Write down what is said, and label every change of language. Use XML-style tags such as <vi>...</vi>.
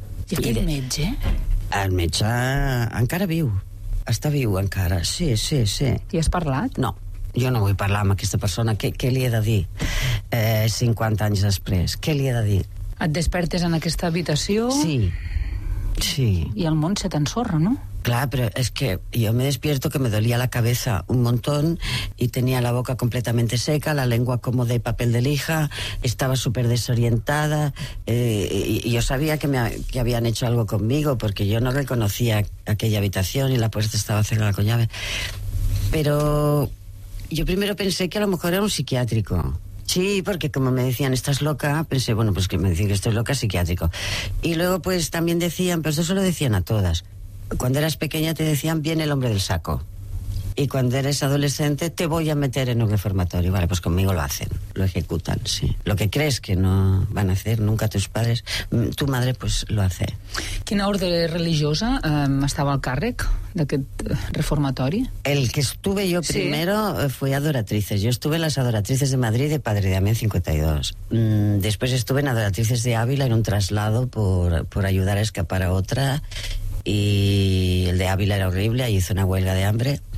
<ca>I aquest metge? El metge encara viu. Està viu encara, sí, sí, sí. I has parlat? No. Jo no vull parlar amb aquesta persona. Què li he de dir 50 anys després? Què li he de dir? Et despertes en aquesta habitació... Sí. Sí. I el món se t'ensorra, no?</ca> <es>Claro, pero es que yo me despierto que me dolía la cabeza un montón y tenía la boca completamente seca, la lengua como de papel de lija, estaba súper desorientada, y yo sabía que habían hecho algo conmigo porque yo no reconocía aquella habitación y la puerta estaba cerrada con llave. Pero yo primero pensé que a lo mejor era un psiquiátrico. Sí, porque como me decían, estás loca, pensé, bueno, pues que me dicen que estoy loca, psiquiátrico. Y luego, pues también decían, pero eso lo decían a todas. Cuando eras pequeña te decían, viene el hombre del saco. Y cuando eres adolescente, te voy a meter en un reformatorio. Vale, pues conmigo lo hacen, lo ejecutan, sí. Lo que crees que no van a hacer nunca tus padres, tu madre, pues lo hace.</es> <ca>¿Quina orde religiosa estava al càrrec d'aquest reformatori?</ca> <es>El que estuve yo primero fue Adoratrices. Yo estuve en las Adoratrices de Madrid de Padre de Amén 52. Después estuve en Adoratrices de Ávila en un traslado por ayudar a escapar a otra. Y el de Ávila era horrible, ahí hice una huelga de hambre.</es>